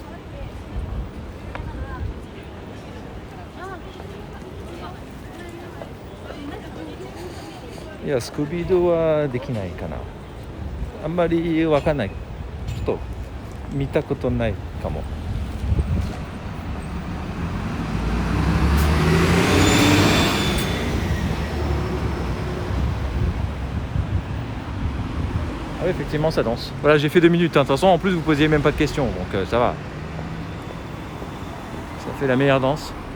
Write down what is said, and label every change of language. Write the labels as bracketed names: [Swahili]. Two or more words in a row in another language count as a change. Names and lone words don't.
[Japanese] いや、スクビードはできないかな。あんまりわかんない。ちょっと見たことないかも。 [French] Ah oui, effectivement, ça danse. Voilà, j'ai fait 2 minutes. De toute façon, en plus, vous posiez même pas de questions, donc ça va. Ça fait la meilleure danse.